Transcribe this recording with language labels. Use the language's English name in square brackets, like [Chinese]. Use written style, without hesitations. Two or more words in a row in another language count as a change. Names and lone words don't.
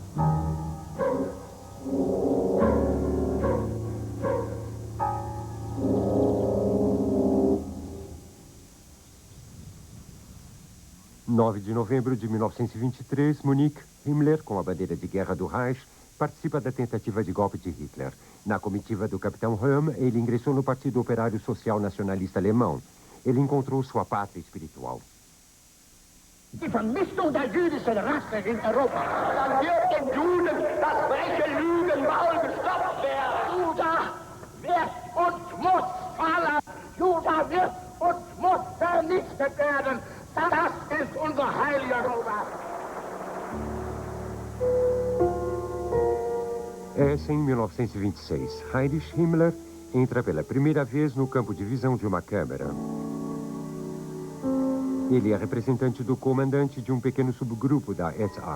[Portuguese] Em 9 de novembro de 1923, Munique, Himmler, com a bandeira de guerra do Reich, participa da tentativa de golpe de Hitler. Na comitiva do capitão Röhm, ele ingressou no Partido Operário Social Nacionalista Alemão. Ele encontrou sua pátria espiritual. [German] Die Vernichtung der jüdischen Rasse in Europa. Dann wird den Juden das freche Lügenmaul gestopft werden. Juda wird und muss fallen. Juda wird und muss vernichtet werden. Das ist unser heiliger Europa. [Portuguese] Essa em 1926. Heinrich Himmler entra pela primeira vez no campo de visão de uma câmera. Ele é representante do comandante de um pequeno subgrupo da SA.